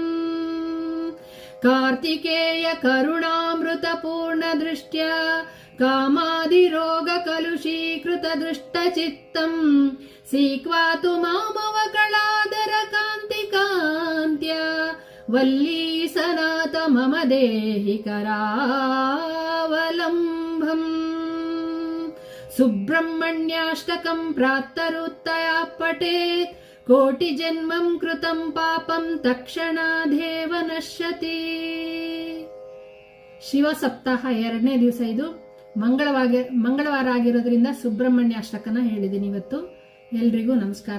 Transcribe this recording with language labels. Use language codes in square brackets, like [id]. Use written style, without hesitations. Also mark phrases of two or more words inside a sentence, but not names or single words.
[sa] कार्तिकेय करुणामृत पूर्ण दृष्ट्या कामादिरोग कलुषीकृत दृष्टचित्तम् सीक्वातु मामवकलादर कान्ति कान्त्या वल्ली सनाथ मम देहि करावलम्बम् सुब्रह्मण्याष्टकम् प्रातरुत्तया पठेत् कोटिजन्मम् कृतम् पापम् तत्क्षणादेव नश्यति [kn] ಶಿವ ಸಪ್ತಾಹ 2ನೇ ದಿವಸ ಇದು ಮಂಗಳವಾರ ಆಗಿರೋದ್ರಿಂದ ಸುಬ್ರಹ್ಮಣ್ಯ ಅಷ್ಟಕನ ಹೇಳಿದ್ದೀನಿ ಇವತ್ತು. ಎಲ್ರಿಗೂ ನಮಸ್ಕಾರ.